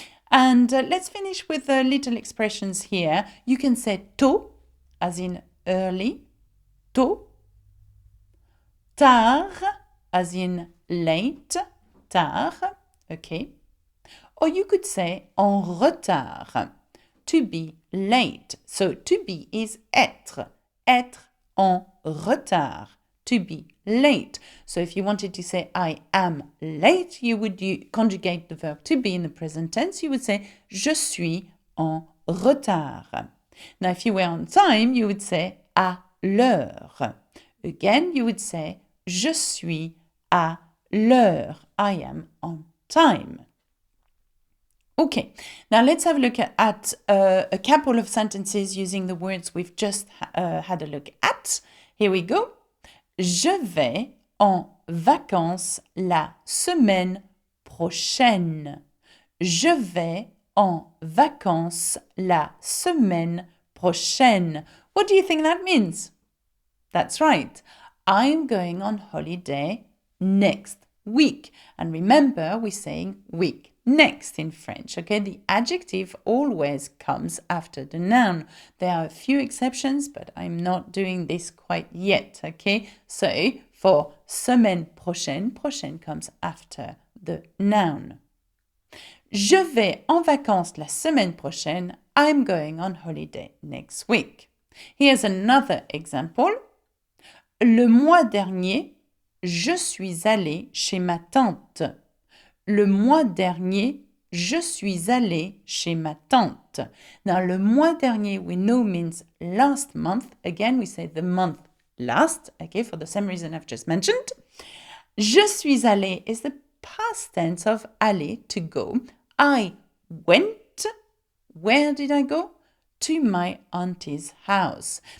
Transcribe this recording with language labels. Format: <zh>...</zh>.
<en>And let's finish with little expressions here. You can say tôt, as in early, tôt. Tard, as in late, tard, okay? Or you could say en retard, to be late. So to be is</en> <fr>être, être en retard,</fr> <en>to be late. So if you wanted to say I am late, you would conjugate the verb to be in the present tense. You would say</en> <fr>je suis en retard.</fr> <en>Now if you were on time, you would say à l'heure. Again, you would say</en> <fr>je suis à l'heure.</fr> <en>I am on time. Okay, now let's have a look at a couple of sentences using the words we've just had a look at. Here we go.</en> <fr>Je vais en vacances la semaine prochaine. Je vais en vacances la semaine prochaine.</fr> <en>What do you think that means? That's right. I'm going on holiday next week. And remember, we're saying week next in French, okay? The adjective always comes after the noun. There are a few exceptions, but I'm not doing this quite yet, okay? So for semaine prochaine, prochaine comes after the noun.</en> <fr>Je vais en vacances la semaine prochaine.</fr> <en>I'm going on holiday next week. Here's another example.</en> <fr>Le mois dernier, je suis allée chez ma tante. Le mois dernier, je suis allée chez ma tante.</fr> <en>Now,</en> <fr>le mois dernier,</fr> <en>we know means last month. Again, we say the month last, okay, for the same reason I've just mentioned.</en> <fr>Je suis allée</fr> <en>is the past tense of aller, to go. I went. Where did I go? To my auntie's house.</en>